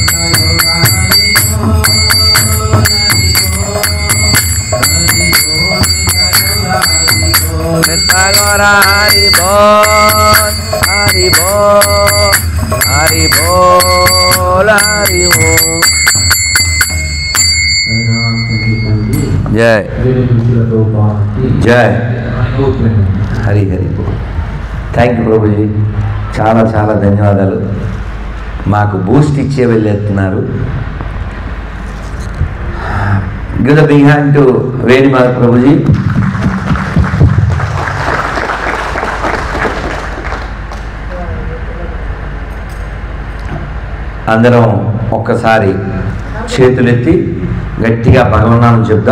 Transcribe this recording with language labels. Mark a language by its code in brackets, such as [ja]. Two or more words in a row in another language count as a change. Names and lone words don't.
[bn] নিত্য গৌর হরি বোল, হরি বোল, হরি বোল, হরি বোল. জয় জয় হরি হরি বোল. [en] thank you [te] ప్రభుజీ, చాలా చాలా ధన్యవాదాలు. మాకు బూస్ట్ ఇచ్చే వెళ్ళేస్తున్నారు. [en] give the big hand to వేణుమాధ ప్రభుజీ. [te] అందరం ఒక్కసారి చేతులెత్తి గట్టిగా భగవన్నామం చెప్దాం.